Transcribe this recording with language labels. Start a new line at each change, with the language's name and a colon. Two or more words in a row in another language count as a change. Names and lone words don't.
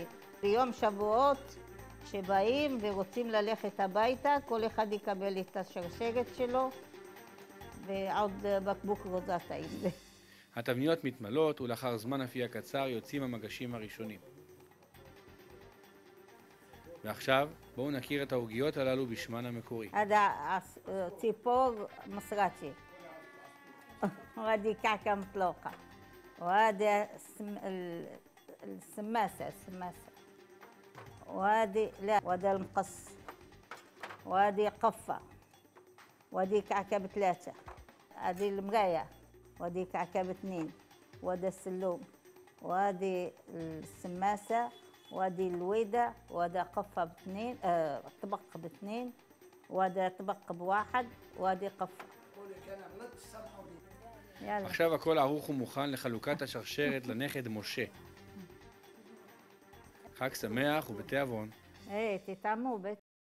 Hebrew: ביום שבועות שבאים ורוצים ללכת הביתה, כל אחד יקבל את השרשרת שלו ועוד בקבוק רוזטה עם זה. התבניות מתמלות ולאחר זמן אפייה קצר יוצאים המגשים הראשונים. ועכשיו בואו נכיר את העוגיות הללו בשמן המקורי.
Arabic: هذا ציפור مصراتي وهذه كعكة مطلوقة وهذا السماسة وهذه لا وهذا المقص وهذه قفة وهذه كعكة ب3 هذه المراية وهذه كعكة ب2 وهذا السلوم وهذه السماسة وهذه الويدة وهذا قفة ب2 طبق ب2 وهذا طبق ب1 وهذه قفة.
Hebrew: עכשיו הכל ערוך ומוכן לחלוקת השרשרת לנכד משה. חג שמח ובתיאבון. תטעמו בטח.